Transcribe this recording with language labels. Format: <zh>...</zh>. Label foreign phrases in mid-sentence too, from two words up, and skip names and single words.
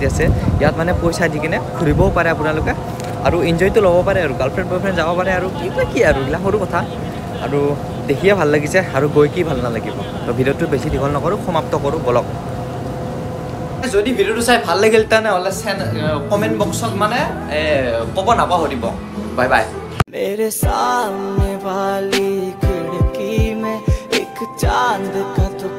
<as>আছে ইয়াত মানে পইচা দি কিনে ঘূৰিবও পাৰে আপোনালোকে আৰু এনজয়টো ল'ব পাৰে আৰু</as> <en>girlfriend boyfriend</en> <as>যাব পাৰে আৰু এইবিলাক কি আৰু এইবিলাক সৰু কথা আৰু দেখিয়ে ভাল লাগিছে আৰু গৈ কি ভাল নালাগিব তো ভিডিঅ'টো বেছি দীঘল নকৰোঁ সমাপ্ত কৰোঁ বলক যদি ভিডিঅ'টো চাই ভাল লাগিল তেনেহ'লে</as> <en>comment boxত</en> <as>মানে ক'ব নাপাহৰিব</as> <en>bye bye</en> <hi>मेरे सामने वाली खिड़की में एक चांद का</hi>